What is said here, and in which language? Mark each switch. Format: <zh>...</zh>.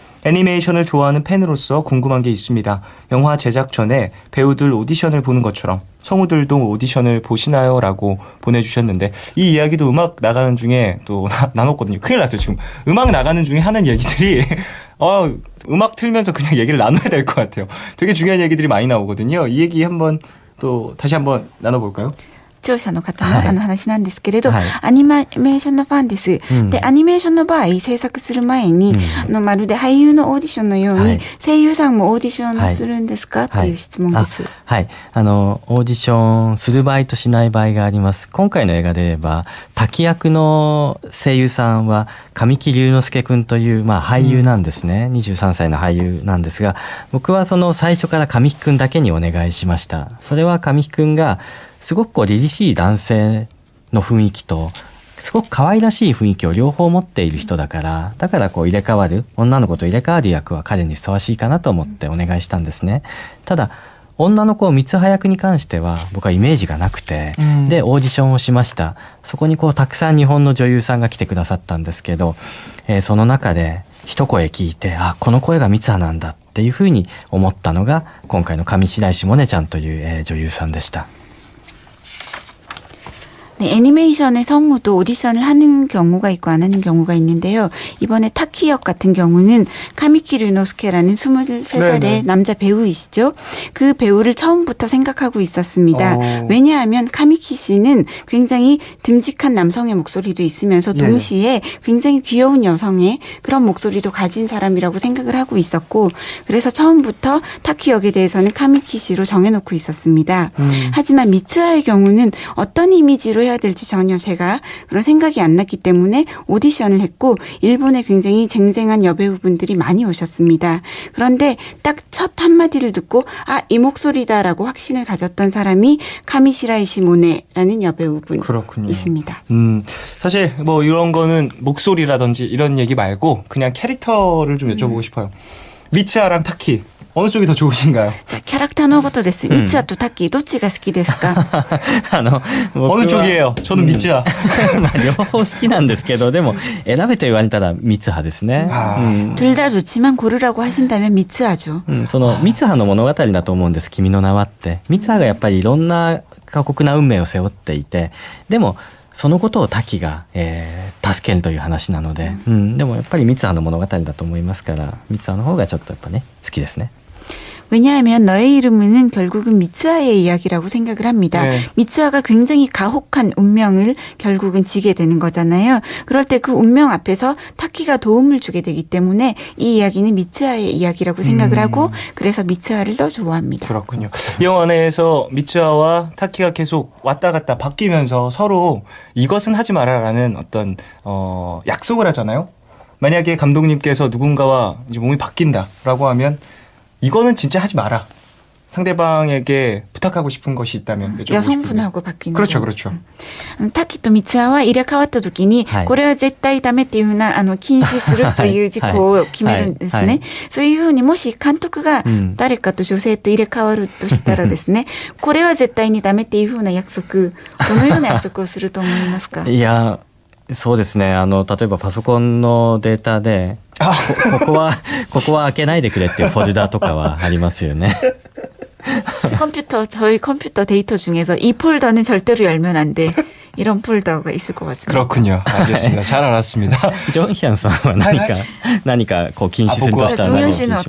<ko>애니메이션을 좋아하는 팬으로서 궁금한 게 있습니다. 영화 제작 전에 배우들 오디션을 보는 것처럼 성우들도 오디션을 보시나요? 라고 보내주셨는데 이 이야기도 음악 나가는 중에 또 나눴거든요. 큰일 났어요. 지금 음악 나가는 중에 하는 얘기들이 음악 틀면서 그냥 얘기를 나눠야 될 것 같아요. 되게 중요한 얘기들이 많이 나오거든요. 이 얘기 한번 또 다시 한번 나눠볼까요?</ko> <ja>視聴者の方の話なんですけれど、アニメーションのファンです。で、アニメーションの場合、制作する前に、まるで俳優のオーディションのように、声優さんもオーディションするんですかっていう質問です。はい。オーディションする場合としない場合があります。今回の映画で言えば、滝役の声優さんは、神木隆之介くんという、俳優なんですね。 23歳の俳優なんですが、僕はその最初から神木くんだけにお願いしました。それは神木くんが、すごく凛々しい男性の雰囲気とすごく可愛らしい雰囲気を両方持っている人だからこう入れ替わる女の子と入れ替わる役は彼にふさわしいかなと思ってお願いしたんですね。ただ女の子三葉役に関しては僕はイメージがなくて、でオーディションをしました。そこにこうたくさん日本の女優さんが来てくださったんですけど、その中で一声聞いてこの声が三葉なんだっていうふうに思ったのが今回の上白石萌音ちゃんという、女優さんでした。</ja> <ko>네, 애니메이션의 성우도 오디션을 하는 경우가 있고 안 하는 경우가 있는데요. 이번에 타키 역 같은 경우는 카미키 류노스케라는 23살의 네네. 남자 배우이시죠. 그 배우를 처음부터 생각하고 있었습니다. 왜냐하면 카미키 씨는 굉장히 듬직한 남성의 목소리도 있으면서 동시에 굉장히 귀여운 여성의 그런 목소리도 가진 사람이라고 생각을 하고 있었고 그래서 처음부터 타키 역에 대해서는 카미키 씨로 정해놓고 있었습니다. 하지만 미츠하의 경우는 어떤 이미지로 해야 될지 전혀 제가 그런 생각이 안 났기 때문에 오디션을 했고 일본에 굉장히 쟁쟁한 여배우분들이 많이 오셨습니다. 그런데 딱 첫 한마디를 듣고 이 목소리다라고 확신을 가졌던 사람이 카미시라이시 모네라는 여배우분이십니다. 사실 뭐 이런 거는 목소리라든지 이런 얘기 말고 그냥 캐릭터를 좀 여쭤보고 싶어요. 미츠하랑 타키 어느 쪽이 더 좋으신가요?</ko> <ja>キャラクターのことです。ミツハとタッキーどっちが好きですか?</ja> <ko>어느 쪽이에요? 저는 미츠하.</ko> <ja>両方好きなんですけどでも選べと言われたらミツハですね.</ja> <ko>둘 다 좋지만 고르라고 하신다면 미츠하죠.</ko> <ja>そのミツハの物語だと思うんです。君の名はって。ミツハがやっぱりいろんな過酷な運命を背負っていて、でもそのことをタキが、助けるという話なので、でもやっぱりミツハの物語だと思いますから、ミツハの方がちょっとやっぱね好きですね。</ja> <ko>왜냐하면 너의 이름은 결국은 미츠하의 이야기라고 생각을 합니다. 네. 미츠하가 굉장히 가혹한 운명을 결국은 지게 되는 거잖아요. 그럴 때 그 운명 앞에서 타키가 도움을 주게 되기 때문에 이 이야기는 미츠하의 이야기라고 생각을 하고 그래서 미츠하를 더 좋아합니다. 그렇군요. 이 영화 내에서 미츠하와 타키가 계속 왔다 갔다 바뀌면서 서로 이것은 하지 마라라는 어떤 약속을 하잖아요. 만약에 감독님께서 누군가와 이제 몸이 바뀐다라고 하면 이거는 진짜 하지 마라. 상대방에게 부탁하고 싶은 것이 있다면 여쭤보고 싶은데. 여성분하고 바뀌는 그렇죠, 경우. 그렇죠.</ko> <ja>タキとミツアは入れ替わった時に、はいこれは絶対ダメっていうふうな禁止するという事項を決めるんですね。はいはいそういうふうにもし監督がうん誰かと女性と入れ替わるとしたらですね、これは絶対にダメっていうふうな約束、どのような約束をすると思いますか？いやそうですね、例えばパソコンのデータでここは開けないでくれっていうフォルダとかはありますよね。</ja> <ko>저희 컴퓨터 데이터 중에서 이 폴더는 절대로 열면 안 돼. 이런 폴더가 있을 것 같습니다. 그렇군요. 알겠습니다. 잘 알았습니다.</ko> <ja>ジョンヒャンさんは何かこう禁止するとしたら何を禁止します？</ja>